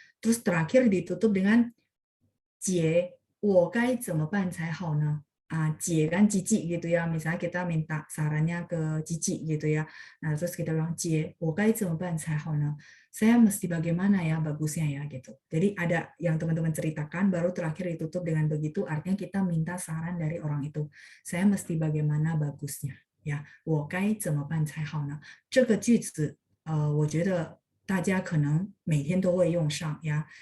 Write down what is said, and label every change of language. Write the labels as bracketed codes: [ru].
[id] Terus terakhir ditutup dengan [zh] 姐，我该怎么办才好呢？ [id] 姐kan cici gitu ya, misalnya kita minta sarannya ke cici gitu ya. Nah, terus kita bilang, [zh] 姐，我该怎么办才好呢？ [id] saya mesti bagaimana ya bagusnya ya gitu. Jadi ada yang teman-teman ceritakan, baru terakhir ditutup dengan begitu, artinya kita minta saran dari orang itu. Saya mesti bagaimana bagusnya ya. [zh] 我该怎么办才好呢？这个句子，我觉得大家可能每天都会用上ya.